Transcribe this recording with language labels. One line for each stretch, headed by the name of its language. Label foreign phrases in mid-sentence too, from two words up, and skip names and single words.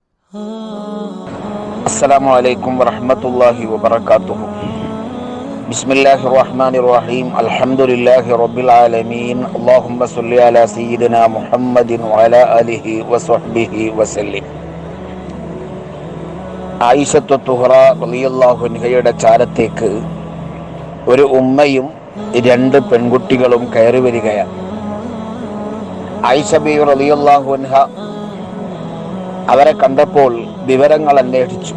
Arabic: السلام عليكم ورحمة الله وبركاته. بسم الله الرحمن الرحيم. الحمد لله رب العالمين. اللهم صل على سيدنا محمد وعلى آله وصحبه وسلم.
Malayalam: ആയിഷത്തു തുഹ്റ
Arabic: رضي الله عنها
Malayalam: ചാരത്തേക്ക് ഒരു ഉമ്മയും രണ്ട് പെൺകുട്ടികളും കയറി വരികയാണ്. ആയിഷ ബീവി
Arabic: رضي الله عنها
Malayalam: അവരെ കണ്ടപ്പോൾ വിവരങ്ങൾ അന്വേഷിച്ചു.